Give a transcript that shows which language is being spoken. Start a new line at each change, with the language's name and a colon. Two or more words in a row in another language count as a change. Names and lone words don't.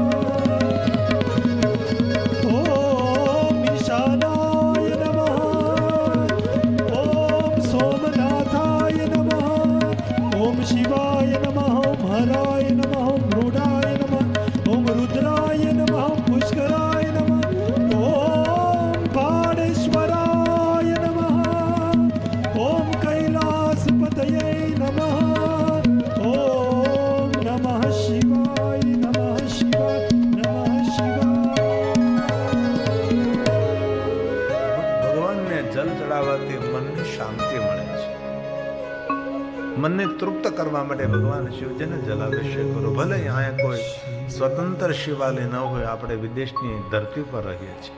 Sanskrit: ॐ ईशानाय नमः ॐ सोमनाथाय नमः ॐ शिवाय नमः ॐ हराय नमः ॐ रूढाय नमः ॐ रुद्राय नमः ॐ पुष्कराय नमः ॐ बाणेश्वराय नमः ॐ कैलासपतये नमः ॐ नमः शिवाय नमः शिवाय नमः शिवाय
Gujarati: ભગવાનને જલ ચડાવવાથી મનને શાંતિ મળે છે. મનને તૃપ્ત કરવા માટે ભગવાન શિવજીને જલાભિષેક કરો. ભલે અહીંયા કોઈ સ્વતંત્ર શિવાલય ન હોય, આપણે વિદેશની ધરતી પર રહીએ છીએ.